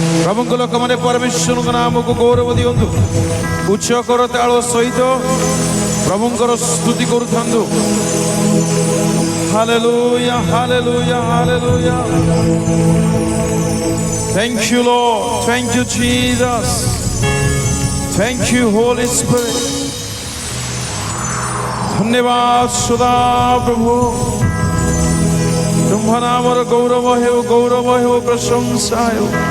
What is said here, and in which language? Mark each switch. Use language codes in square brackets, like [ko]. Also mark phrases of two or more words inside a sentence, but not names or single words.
[or] प्रभुଙ୍କ ଲୋକମାନେ ପରମେଶ୍ୱରଙ୍କ ନାମକୁ ଗୌରବ ଦିଅନ୍ତୁ। ଉଚ୍ଚ କରତାଳ ସହିତ ପ୍ରଭୁଙ୍କର ସ୍ତୁତି କରୁଥାନ୍ତୁ। ହାଲେଲୁୟା ହାଲେଲୁୟା ହାଲେଲୁୟା। [en] Thank you Lord, thank you Jesus, thank you Holy Spirit। [hi] धन्यवाद सदा प्रभु, तुम नामर गौरव हो प्रशंसा हो।